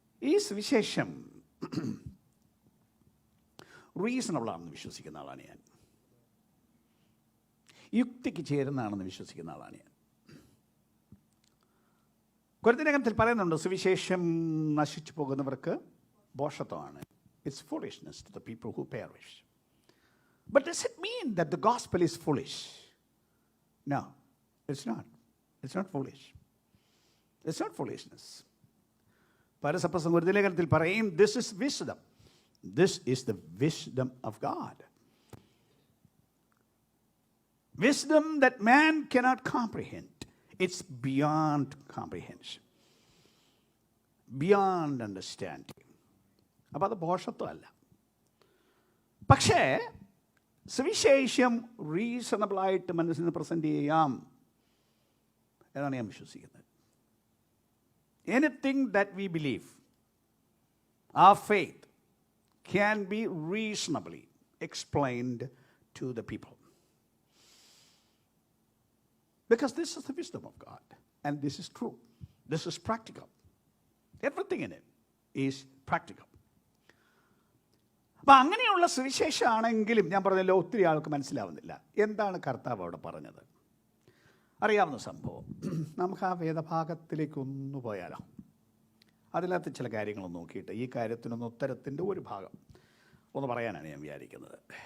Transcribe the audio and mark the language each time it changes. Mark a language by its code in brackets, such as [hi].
[ml] ഈ സുവിശേഷം റീസണബിൾ ആണെന്ന് വിശ്വസിക്കുന്ന ആളാണ് ഞാൻ. യുക്തിക്ക് ചേരുന്നതാണെന്ന് വിശ്വസിക്കുന്ന ആളാണ് ഞാൻ. കൊരിന്ത്യലേഖനത്തിൽ പറയുന്നുണ്ട്, സുവിശേഷം നശിച്ചു പോകുന്നവർക്ക് ഭോഷത്വമാണ്. [en] It's foolishness to the people who perish. But does it mean that the gospel is foolish? No, it's not. It's not foolish. It's not foolishness. [ml] പൗലോസ് കൊരിന്ത്യലേഖനത്തിൽ പറയും, [en] this is wisdom. This is the wisdom of God. Wisdom that man cannot comprehend. It's beyond comprehension, beyond understanding. [ml] അപ്പോൾ അത് ഭോഷത്വമല്ല. പക്ഷേ സുവിശേഷം റീസണബിളായിട്ട് മനസ്സിന് present ചെയ്യാം എന്നാണ് ഞാൻ വിശ്വസിക്കുന്നത്. [en] Anything that we believe, our faith can be reasonably explained to the people. Because this is the wisdom of God. And this is true. This is practical. Everything in it is practical. [ml] അപ്പം അങ്ങനെയുള്ള സുവിശേഷമാണെങ്കിലും ഞാൻ പറഞ്ഞല്ലോ, ഒത്തിരി ആൾക്ക് മനസ്സിലാവുന്നില്ല എന്താണ് കർത്താവ് അവിടെ പറഞ്ഞത്. അറിയാവുന്ന സംഭവം. നമുക്ക് ആ വേദഭാഗത്തിലേക്ക് ഒന്ന് പോയാലോ. അതിനകത്ത് ചില കാര്യങ്ങൾ നോക്കിയിട്ട് ഈ കാര്യത്തിനൊന്ന് ഉത്തരത്തിൻ്റെ ഒരു ഭാഗം ഒന്ന് പറയാനാണ് ഞാൻ വിചാരിക്കുന്നത്.